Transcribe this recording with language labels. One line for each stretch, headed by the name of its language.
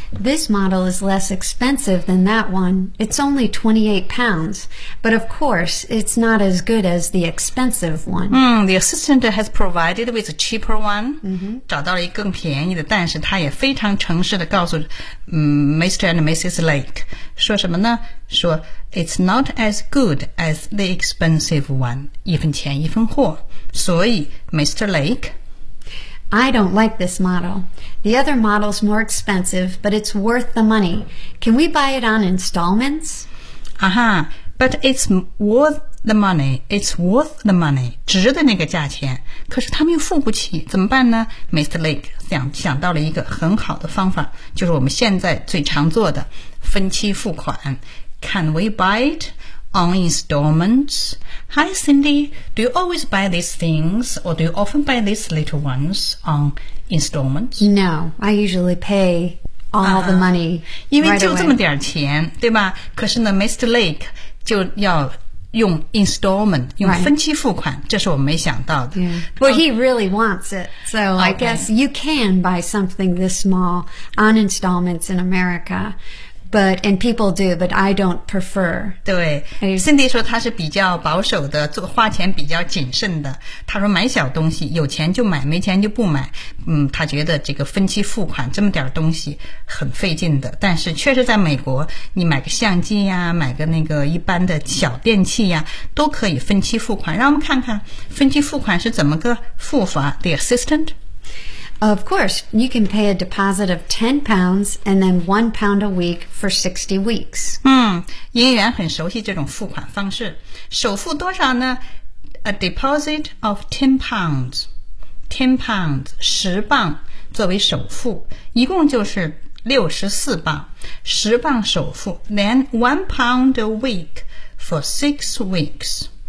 English: This model is less expensive than that one. It's only £28, but of course, it's not as good as the expensive one. The assistant has provided with a cheaper one.
Chinese: 找到了一个更便宜的，但是他也非常诚实的告诉Mr. and Mrs. Lake, 说什么呢？
English: 说 it's not as good as the expensive one,
Chinese: 一分钱一分货。所以 Mr. Lake,
English: I don't like this model. The other model's more expensive, but it's worth the money. Can we buy it on installments? But it's worth the money. It's worth the money,
Chinese: 值得那个价钱。可是他们又付不起，怎么办呢？
English: Mr.
Chinese: Lake 想到了一个很好的方法，就是我们现在最常做的分期付款。
English: Can we buy it on installments? Hi, Cindy. Do you always buy these things, or do you often buy these little ones on installments? No, I usually pay all the money.
Chinese: 因为就这么点钱，对吧？可是呢 ，Mr. Lake 就要用 installment， 用分期付款。这是我没想到的。
English: Well, he really wants it, so I guess you can buy something this small on installments in America. But, and people do, but I don't prefer.
Chinese: 对 ,Cindy 说他是比较保守的，做花钱比较谨慎的。他说买小东西，有钱就买，没钱就不买。他觉得这个分期付款这么点东西很费劲的。但是确实在美国，你买个相机呀，买个那个一般的小电器呀，都可以分期付款。让我们看看分期付款是怎么个付法。
English: The assistant? Of course, you can pay a deposit of £10 and then £1 a week for 60 weeks.
Chinese: 营业员很熟悉这种付款方式。首付多少呢？
English: A deposit of £10.
Chinese: £10, 10磅作为首付，一共就是64磅，10磅首付。
English: Then £1 a week for 6 weeks.